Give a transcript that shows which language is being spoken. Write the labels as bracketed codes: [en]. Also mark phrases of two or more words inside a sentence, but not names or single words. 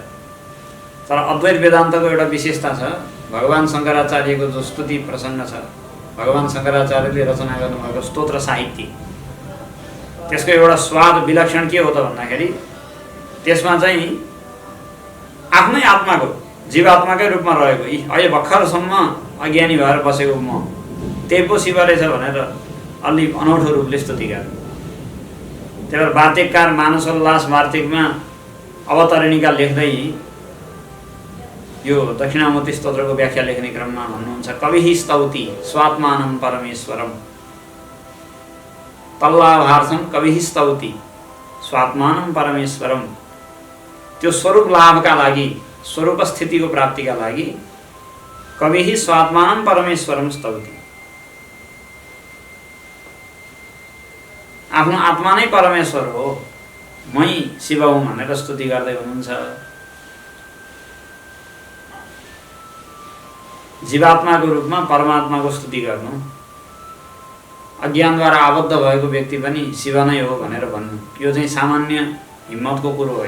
[ne] तर अद्वैत वेदान्तको एउटा विशेषता छ। भगवान शङ्कराचार्यको जो स्तुति प्रसङ्ग छ, भगवान शङ्कराचार्यले रचना गर्नुभएको स्तोत्र साहित्य, त्यसको एउटा स्वाद विलक्षण के हो त भन्दाखेरि त्यसमा चाहिँ आफ्नै आत्माको जीवात्माकै रूपमा रहेको अहिले भर्खरसम्म अज्ञानी भएर बसेको म त्यही पो शिव रहेछ भनेर अलि अनौठो रूपले स्तुति गर्ने। त्यही भएर वार्तिककार मानसोल्लास वार्तिकमा अवतरणिका लेख्दै यो दक्षिणामूर्ति स्तोत्रको व्याख्या लेख्ने क्रममा भन्नुहुन्छ, [sa] कविः स्तौति स्वात्मानं परमेश्वरम तल्लाभार्थं कविः स्तौति स्वात्मानं परमेश्वरम। [ne] त्यो स्वरूप लाभका लागि, स्वरूप स्थितिको प्राप्तिका लागि [sa] कविः स्वात्मानं परमेश्वरम स्तौति। [ne] आफ्नो आत्मा नै परमेश्वर हो, मै शिव हुँ भनेर स्तुति गर्दै हुनुहुन्छ। जीवात्माको रूपमा परमात्माको स्तुति गर्नु, अज्ञानद्वारा आबद्ध भएको व्यक्ति पनि शिव नै हो भनेर भन्नु, यो चाहिँ सामान्य हिम्मतको कुरो होइन।